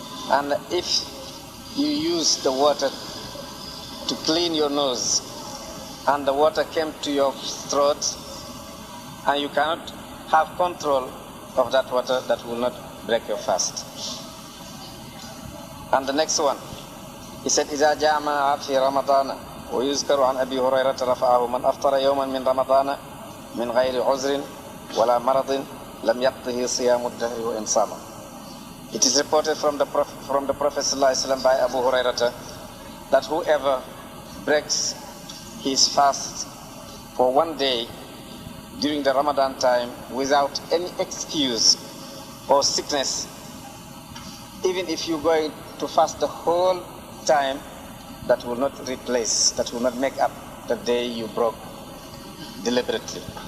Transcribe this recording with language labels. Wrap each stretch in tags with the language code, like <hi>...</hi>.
<en>And if you use the water to clean your nose, and the water came to your throat, and you cannot have control of that water, that will not break your fast. And the next one, he said,</en> <ar>إِذَا جَامَعَ فِي رَمَضَانَ وَيُذْكَرُ عَنْ أَبِي هُرَيْرَةَ رَفَعَهُ مَنْ أَفْطَرَ يَوْمًا مِنْ رَمَضَانَ مِنْ غَيْرِ عُذْرٍ وَلَا مَرَضٍ لَمْ يَقْضِهِ صِيَامُ الدَّهْرِ وَإِنْ صَامَ.</ar> <en>It is reported from the Prophet ﷺ by Abu Hurairah that whoever breaks his fast for 1 day during the Ramadan time without any excuse or sickness, even if you're going to fast the whole time, that will not replace, that will not make up the day you broke deliberately.</en>